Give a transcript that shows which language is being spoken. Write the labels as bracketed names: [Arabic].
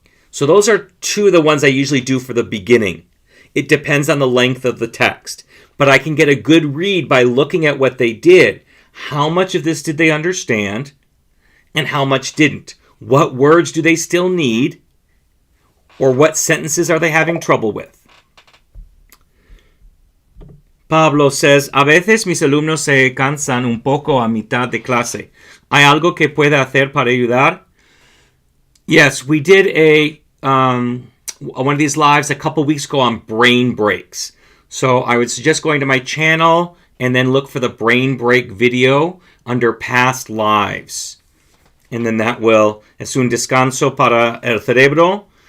[English] So those are 2 of the ones I usually do for the beginning. It depends on the length of the text. But I can get a good read by looking at what they did. How much of this did they understand and how much didn't? What words do they still need? Or what sentences are they having trouble with? Pablo says, [Spanish] a veces mis alumnos se cansan un poco a mitad de clase. ¿Hay algo que pueda hacer para ayudar? [English] Yes, we did one of these lives a couple weeks ago on brain breaks. So I would suggest going to my channel and then look for the brain break video under past lives. And then that will, [Spanish] es un descanso para el cerebro.